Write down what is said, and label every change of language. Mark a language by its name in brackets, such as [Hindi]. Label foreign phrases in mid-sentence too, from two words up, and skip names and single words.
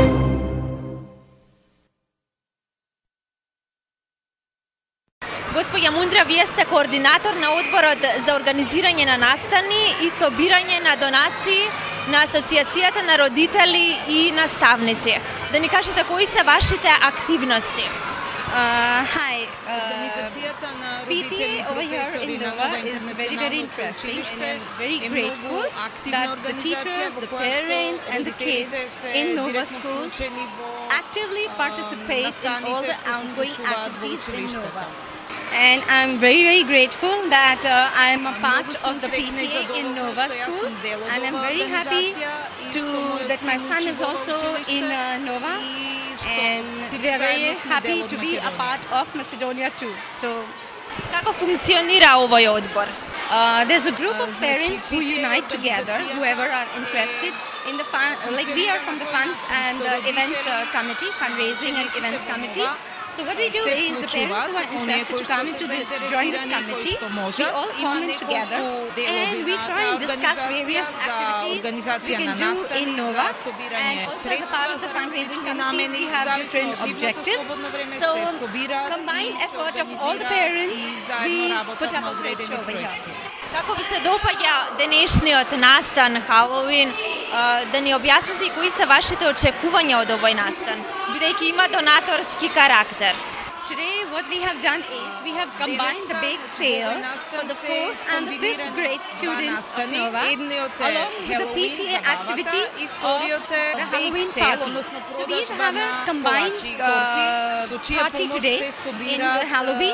[Macedonian] Gospođa Mundra, вие сте координатор на одборот за организирање на настани и собирање на донации на Асоцијацијата на родители и наставници. Да ни кажете кои се вашите активности? [English] Hi, PTA over here in Nova is very interesting, and I'm very grateful that the teachers, the parents and the kids in Nova School actively participate in all the ongoing activities in Nova. And I'm very grateful that I'm a part of the PTA in Nova School, and I'm very happy that my son is also in Nova, and we are very happy to be a part of Macedonia too. So, [Macedonian] како функционира овој одбор? [English] There's a group of parents who unite together, whoever are interested in the fund, like we are from the funds and the event committee, fundraising and events committee. So what we do is the parents who are interested to come to join this committee, we all form in together and we try and discuss various activities we can do in Nova, and also as a part of the fundraising committees we have different objectives. So combined effort of all the parents, we put up a great show over here. [Macedonian] Како ви се допаѓа денешниот настан Халоуин? Да ни објасните и кои се вашите очекувања од овој настан, бидејќи има донаторски карактер. [English] Today what we have done is we have combined the bake sale for the 4th and the 5th grade students of Nova along with the PTA activity of the Halloween party. So we have a combined party today in the Halloween.